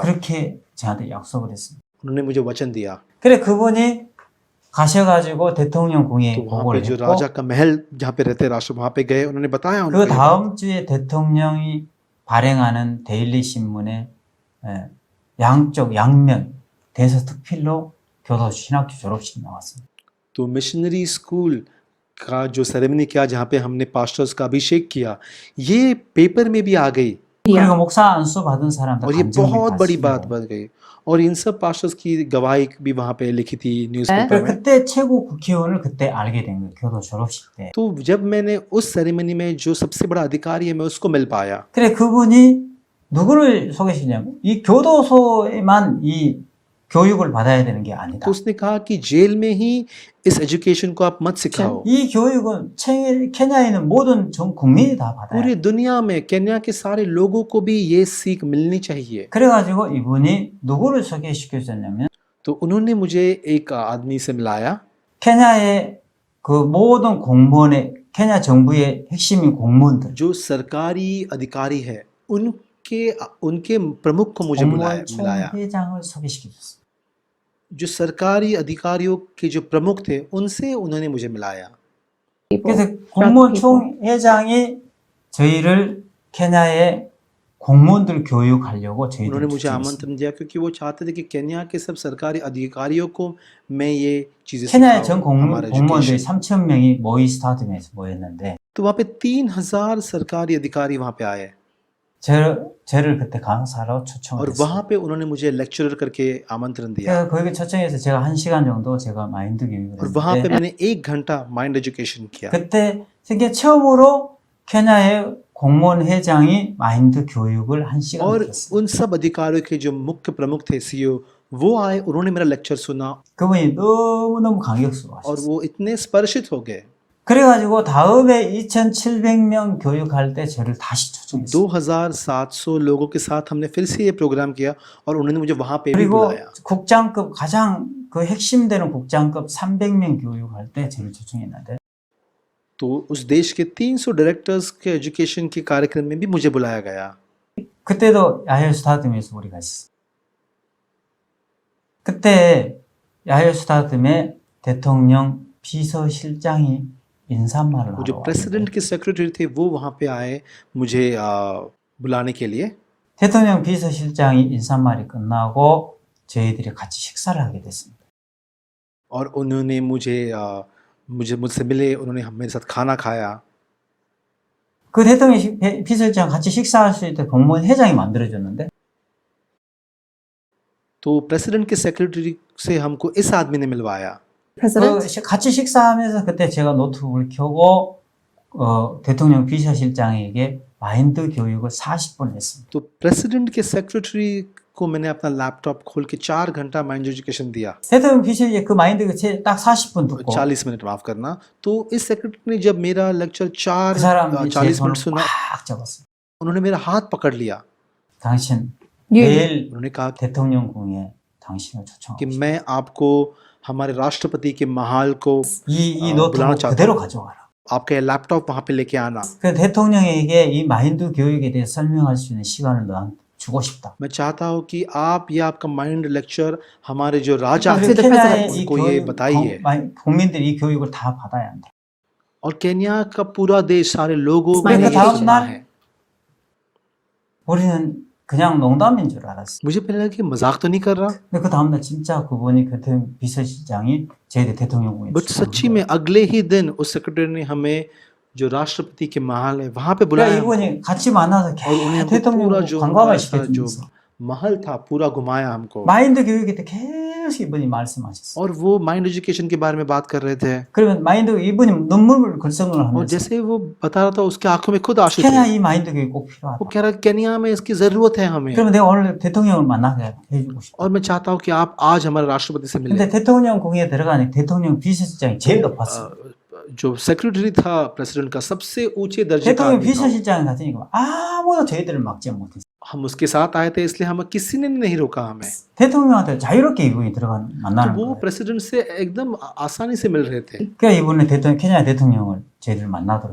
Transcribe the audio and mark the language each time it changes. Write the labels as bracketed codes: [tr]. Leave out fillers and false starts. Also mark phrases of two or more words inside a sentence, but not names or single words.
[ko] 그렇게 저한테 약속을 했습니다. [hi] उन्होंने मुझे वचन दिया। [ko] 그래 그분이 가셔가지고 대통령 [hi] तो [ko] 궁에 [hi] वहाँ पे [ko] 보고를 [hi] जो [ko] 했고 [hi] राजा का महल जहाँ पे रहते राष्ट्र वहाँ पे गए, उन्होंने बताया [ko] 그 [hi] उनको। [ko] 다음 주에 대통령이 발행하는 데일리 신문에 양쪽 양면 대서특필로 교도소 신학교 졸업식 나왔습니다. [hi] तो [en] missionary school [hi] का जो सेरेमनी किया जहाँ पे हमने पास्टर्स का अभिषेक किया, ये पेपर में भी आ गई [ko] 그리고 목사 안수 받은 사람들 [hi] और ये [ko] 간증이 [hi] बहुत [ko] 다 [hi] बड़ी [ko] 쓰고. [hi] बात बन गई और इन सब पास्टर्स की गवाही भी वहाँ पे लिखी थी न्यूज़पेपर में। [ko] 그때 최고 국회의원을 그때 알게 된 거예요. 교도 졸업식 때. [hi] तो जब मैंने उस सेरेमनी में जो सबसे बड़ा अधिकारी है मैं उसको मिल पाया। [ko] 그래 그분이 누구를 소개시냐면 이 교도소에만 이 교육을 받아야 되는 게 아니다. [hi] तो उसने कहा कि जेल में ही इस एजुकेशन को आप मत सिखाओ, [ko] 이 교육은 케냐에 있는 모든 전 국민이 다 받아야 [hi] पूरी [ko] 돼. [hi] दुनिया में केन्या के सारे लोगों को भी ये सीख मिलनी चाहिए। [ko] 그래가지고 이분이 누구를 소개시켜 줬냐면 [hi] तो उन्होंने मुझे एक आदमी से मिलाया [ko] 케냐의 그 모든 공무원의 케냐 정부의 핵심인 공무원들 [hi] जो सरकारी अधिकारी है उनके प्रमुख को मुझे [ko] 공무원 [hi] मिलाया। [ko] 총회장을 소개시켜 줬어요. [hi] जो सरकारी अधिकारियों के जो प्रमुख थे उनसे उन्होंने मुझे मिलाया। [ko] 그래서 공무원 총회장이 저희를 케냐의 공무원들 교육하려고 저희들 [hi] उन्होंने मुझे [ko] 추천했어요. [hi] आमंत्रण दिया क्योंकि वो चाहते थे कि केन्या के सब सरकारी अधिकारियों को मैं ये चीजें [ko] 케냐의 전 [hi] सिखाऊं, हमारा [ko] 공무원들이 [hi] एजुकेशन। [ko] 3천 명이 모이 스타디움에서 모였는데 [hi] तो वहाँ पे 3000 सरकारी अधिकारी वहाँ पे आए [ko] 저를 그때 강사로 초청을 [hi] और [ko] 했어요. [hi] वहाँ पे उन्होंने मुझे लेक्चरर करके आमंत्रण दिया [ko] 그래서 거기 초청해서 제가 1시간 정도 제가 마인드 교육을 [hi] और वहाँ पे [ko] 했는데 [hi] मैंने 1 घंटा [en] mind education [hi] किया। [ko] 그때 세계 처음으로 케냐의 공무원 회장이 마인드 교육을 1시간 [hi] और [ko] 들었어요. [hi] उन सब अधिकारियों के जो मुख्य प्रमुख थे सीईओ वो आए, उन्होंने मेरा लेक्चर सुना [ko] 그분이 너무너무 [hi] और [ko] 감격스러워하셨어요. [hi] वो इतने स्पर्शित हो गए। [ko] 그래가지고 다음에 2,700명 교육할 때 저를 다시 초청했어요. [hi] 2700 लोगों के साथ हमने फिर से ये प्रोग्राम किया और उन्होंने मुझे वहाँ पे भी [ko] 그리고 [hi] बुलाया। [ko] 국장급 가장 그 핵심되는 국장급 300명 교육할 때 저를 초청했는데 [hi] तो उस देश के 300 डायरेक्टर्स के एजुकेशन के कार्यक्रम में भी मुझे बुलाया गया। [ko] 그때도 야헬 스타디움에서 우리가 있었어요. 그때 야헬 스타디움에 대통령 비서실장이 인사말을 [hi] वो जो [ko] 하러 [hi] प्रेसिडेंट [ko] 왔는데 [hi] के सेक्रेटरी थे वो वहाँ पे आए मुझे बुलाने के लिए। [ko] 대통령 비서실장이 인사말이 끝나고 저희들이 같이 식사를 하게 됐습니다. [hi] और उन्होंने मुझसे मिले, उन्होंने मेरे साथ खाना खाया। [ko] 그 대통령 비서실장 같이 식사할 수 있도록 공무원 회장이 만들어줬는데 [hi] तो प्रेसिडेंट के सेक्रेटरी से हमको इस आदमी ने मिलवाया। President, [ko] 같이 식사하면서 그때 제가 노트북을 켜고 대통령 비서실장에게 마인드 교육을 40분 했습니다. [hi] तो प्रेसिडेंट के सेक्रेटरी को मैंने अपना लैपटॉप खोल के 4 घंटा [en] mind education [hi] दिया। [ko] 대통령 비서실장 그 마인드 딱 40분 듣고 [hi] 40 मिनट माफ करना। तो इस सेक्रेटरी ने जब मेरा लेक्चर [ko] 그 사람이 제 [hi] 40 [ko] 손을 [hi] मिनट सुना, [ko] 꽉 잡았어요. [hi] उन्होंने मेरा हाथ पकड़ लिया। [ko] 당신 you, 내일 [hi] उन्होंने कहा [ko] 대통령궁에 당신을 [hi] कि [ko] 초청합니다. [hi] मैं आपको हमारे राष्ट्रपति के महल को [ko] 이 [hi] बुलाना [ko] 노트북 [hi] चाहता [ko] 그대로 [hi] हूं। [ko] 가져와라. [hi] आपका ये लैपटॉप वहां पे लेके आना। [ko] 그 대통령에게 이 마인드 교육에 대해 설명할 수 있는 시간을 너한테 주고 싶다. [hi] मैं चाहता हूं कि आप या आपका [en] mind lecture [hi] हमारे जो राजा [ko] 아, [hi] हैं [ko] 그 케냐의 이 [hi] उनको ये बताइए। [ko] 국민들이 이 교육을 다 받아야 한다. [hi] और केन्या का पूरा देश सारे लोगों को [ko] 그러니까 [hi] ये [ko] 다음 [hi] सुनना [ko] 날 [hi] है। [ko] 우리는 그냥 농담인 줄 알았어. [hi] मुझे पहले लगा कि मजाक तो नहीं कर रहा, [ko] 근데 그 다음날 진짜 그분이 그 비서실장이 저희들 대통령궁에 [hi] बट सच्ची में अगले ही दिन उस सेक्रेटरी ने हमें जो राष्ट्रपति के महल है वहां पे [ko] 그러니까 [hi] बुलाया [ko] 이분이 같이 만나서 [hi] और उन्हें [ko] 계속 [hi] हमको पूरा [ko] 대통령 [hi] जो [ko] 관광을 [hi] ऐसा जो [ko] 시켜주면서 [hi] महल था पूरा घुमाया हमको। [ko] 마인드 교육에 대해 계속 이분이 말씀하셨어요. [hi] और वो [en] mind education [hi] के बारे में बात कर रहे थे [ko] 그러면 마인드 이분이 눈물을 글썽을 [hi] और [ko] 하면서 [hi] जैसे वो बता रहा था उसके आंखों में खुद आंसू [ko] 케냐 [hi] थे। [ko] 이 마인드 교육 꼭 [hi] वो [ko] 필요하다. [hi] कह रहा केन्या में इसकी जरूरत है हमें [ko] 그러면 내가 오늘 대통령을 만나게 해주고 싶다. [hi] और मैं चाहता हूँ कि आप आज हमारे राष्ट्रपति से मिले। [ko] 근데 대통령궁에 들어가니 대통령 비서실장이 제일 높았어요. [hi] जो सेक्रेटरी था प्रेसिडेंट का सबसे ऊंचे दर्जे का [ko] 대통령 [hi] आदमी था। [ko] 비서실장 같으니까 아무도 저희들을 막지 못했어요. [hi] हम उसके साथ आए थे इसलिए हम किसी ने नहीं रोका हमें। [ko] 대통령한테 자유롭게 이분이 들어가는 [hi] तो [ko] 만나는 [hi] वो [ko] 거예요. [hi] प्रेसिडेंट से एकदम आसानी से मिल रहे थे [ko] 그러니까 이분은 케냐 대통령을 저희들 만나도록